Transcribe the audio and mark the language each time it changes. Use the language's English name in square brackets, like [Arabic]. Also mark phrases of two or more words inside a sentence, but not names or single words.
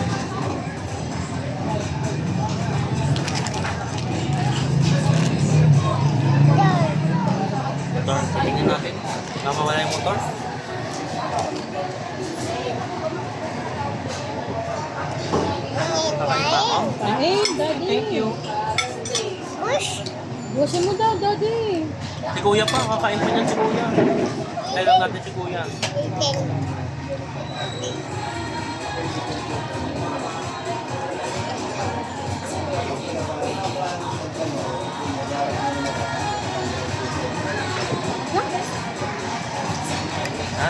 [Filipino] Ito. Motor, titignan natin. Baka mawala yung motor. Kakain pa ako. Kain, Daddy. [English] Thank you. [Filipino] Push. Busin mo daw, Daddy. Si Kuya pa, kakain pa niyan si Kuya. Kaya lang natin si Kuya. Itin. Ha?